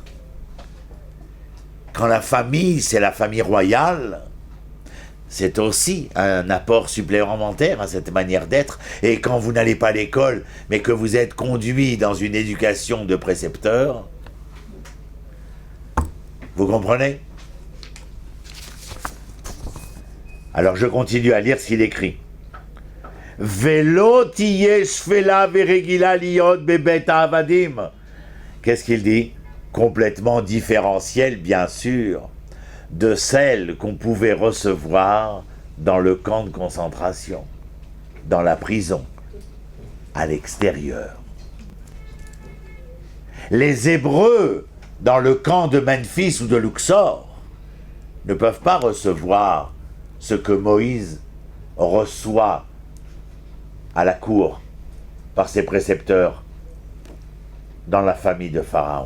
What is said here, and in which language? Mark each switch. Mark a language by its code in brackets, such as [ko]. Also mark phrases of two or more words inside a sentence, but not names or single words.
[fr] Quand la famille, c'est la famille royale, c'est aussi un apport supplémentaire à cette manière d'être. Et quand vous n'allez pas à l'école, mais que vous êtes conduit dans une éducation de précepteur, vous comprenez? Alors je continue à lire ce qu'il écrit. [he] ולא תהיה שפלה ורגילה להיות בבית עבדים. [fr] Qu'est-ce qu'il dit? Complètement différentiel, bien sûr, de celle qu'on pouvait recevoir dans le camp de concentration, dans la prison, à l'extérieur. Les Hébreux, dans le camp de Memphis ou de Luxor, ne peuvent pas recevoir ce que Moïse reçoit à la cour par ses précepteurs dans la famille de Pharaon.